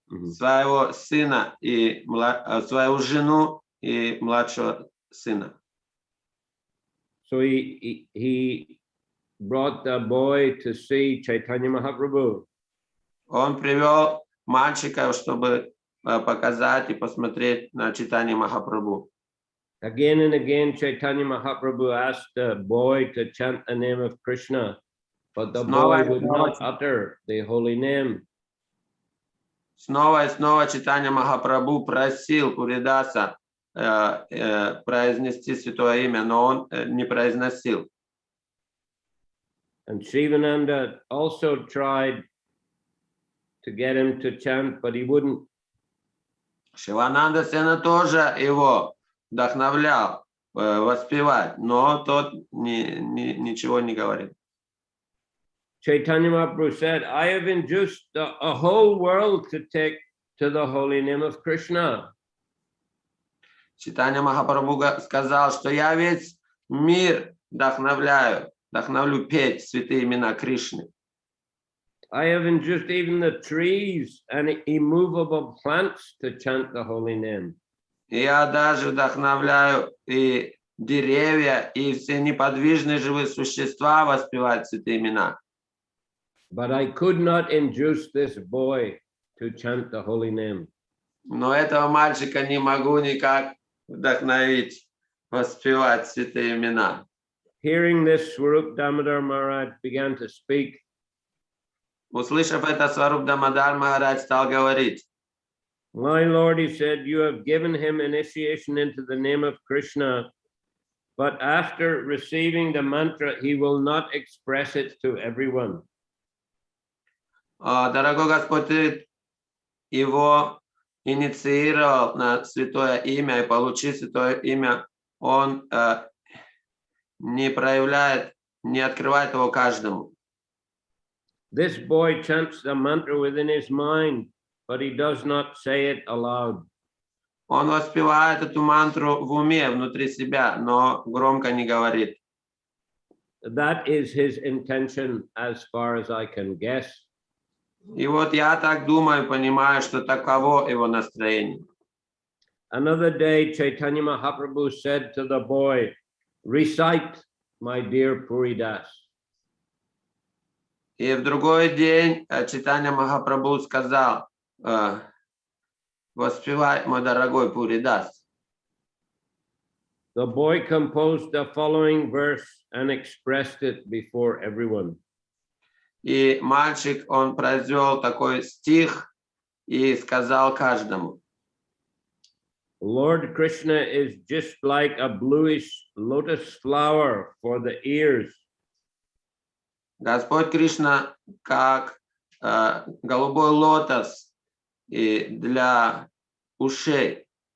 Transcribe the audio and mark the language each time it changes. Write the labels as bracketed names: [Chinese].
[Russian] Своего сына и свою жену и младшего сына. [English] So he brought the boy to see Chaitanya Mahaprabhu. [Russian] Он привел мальчика, чтобы показать и посмотреть на Чайтанью Махапрабху. [English] Again and again, Chaitanya Mahaprabhu asked the boy to chant the name of Krishna, but the boy would not utter the holy name. [Russian] Снова и снова Чайтанья Махапрабху просил Пуридаса произнести святое имя, но он не произносил. [English] And Shivananda also tried to get him to chant, but he wouldn't. [Russian] Шивананда Сена тоже его вдохновлял воспевать, но тот ничего не говорит. [English] Chaitanya Mahaprabhu said, I have induced a whole world to take to the holy name of Krishna. [Russian] Чайтанья Махапрабху сказал, что я весь мир вдохновлю петь святые имена Кришны. [English] I have induced even the trees and immovable plants to chant the holy name. [Russian] Я даже вдохновляю и деревья, и все неподвижные живые существа воспевать святые имена. [English] But I could not induce this boy to chant the holy name. [Russian] Но этого мальчика не могу никак вдохновить воспевать святые имена. [English] Hearing this, Swarup Damodar Maharaj began to speak. [Russian] Услышав это, Сваруб Дамодар Махарадж стал говорить: [English] My Lord, he said, you have given him initiation into the name of Krishna, but after receiving the mantra, he will not express it to everyone. [Russian] Дорогой Господь, ты его инициировал на святое имя, и получив святое имя, он не проявляет, не открывает его каждому. [English] This boy chants the mantra within his mind, but he does not say it aloud. [Russian] Он воспевает эту мантру в уме, внутри себя, но громко не говорит. [English] That is his intention as far as I can guess. [Russian] И вот я так думаю, понимаю, что таково его настроение. [English] Another day, Chaitanya Mahaprabhu said to the boy, recite, my dear Puridas. [Russian] И в другой день Чайтанья Махапрабху сказал, воспевай, мой дорогой Пуридас. [English] The boy composed the following verse and expressed it before everyone. [Russian] И мальчик, он произвел такой стих и сказал каждому. [English] Lord Krishna is just like a bluish lotus flower for the ears. [Russian] Господь Кришна как голубой лотос для ушей.